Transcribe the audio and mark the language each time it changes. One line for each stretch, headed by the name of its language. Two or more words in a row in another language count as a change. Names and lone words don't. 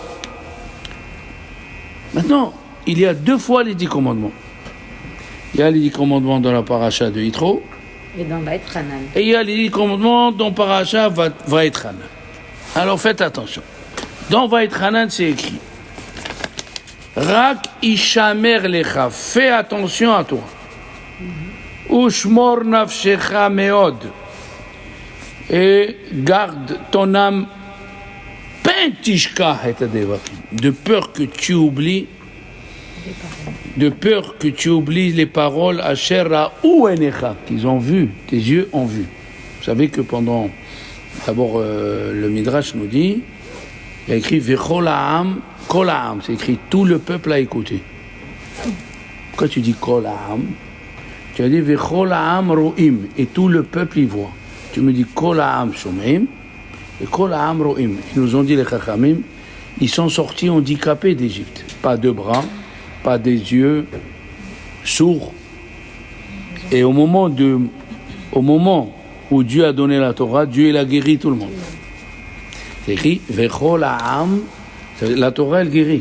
French: Maintenant, il y a 2 fois les 10 commandements. Il y a les 10 commandements dans la paracha de Yitro. Et dans Vaïtranan. Et il y a les 10 commandements dans paracha Vaïtranan. Alors faites attention. Dans Vaïtranan, c'est écrit
Hebrew: רק השמר לך,
French: fais attention à toi.
Hebrew: ושמור נפשך מאד,
French: et garde ton âme,
Hebrew: פן תשכח את הדברים,
French: de peur que tu oublies les paroles
Hebrew: אשר ראו עיניך,
French: qu'ils ont vu, tes yeux ont vu. Vous savez que d'abord le Midrash nous dit, il y a écrit
Hebrew: וכל העם כל העם,
French: c'est écrit tout le peuple a écouté. Quand tu dis
Hebrew: כל העם,
French: tu as dit
Hebrew: וכל העם רואים,
French: et tout le peuple y voit. Tu me dis
Hebrew: כל העם שומעים,
French: et
Hebrew: כל העם רואים.
French: Ils nous ont dit les Chachamim, ils sont sortis handicapés d'Égypte. Pas de bras, pas des yeux, sourds. Et au moment où Dieu a donné la Torah, Dieu il a guéri tout le monde. C'est écrit
Hebrew: וכל העם,
French: la Torah elle guérit.